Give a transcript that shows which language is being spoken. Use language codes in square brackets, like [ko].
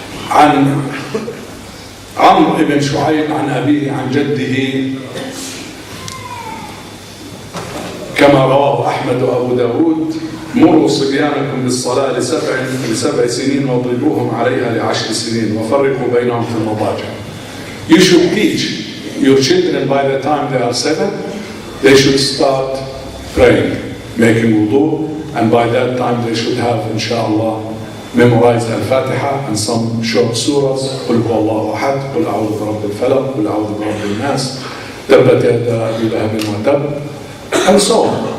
[ar] عن عمرو بن شعيب عن أبيه عن جده كما رواه أحمد وأبو داود: مروا صبيانكم بالصلاة لسبع سنين واضربوهم عليها ل10 سنين وفرقوا بينهم في المضاجع. [en] You should teach your children by the time they are 7, they should start praying, making wudu, and by that time they should have, inshallah, memorized Al-Fatiha and some short surahs. [ar] قل هو الله أحد، قل أعوذ برب الفلق، قل أعوذ برب الناس، تبت يدا أبي لهب وتب, [en] and so on.